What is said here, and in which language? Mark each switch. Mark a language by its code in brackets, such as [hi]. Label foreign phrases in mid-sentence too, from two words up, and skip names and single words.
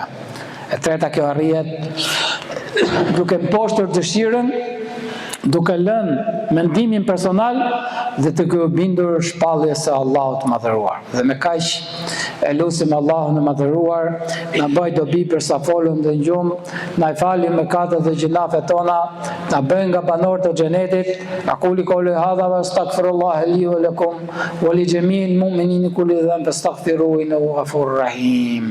[sq] E treta, kjo arrihet duke mposhtur dëshirën, duke lënë mendimin personal dhe të bindur shpalljes së Allahut të madhëruar. Dhe me kaq e lutim Allahun e madhëruar, na bëj dobi për sa folëm dhe ngjumë, na i falë mëkatet dhe gjunafet tona, na bëj nga banorët e xhenetit. [ar] أقول قولي هذا وأستغفر الله لي ولكم ولجميع المؤمنين كل ذنب فاستغفروه إنه غفور رحيم.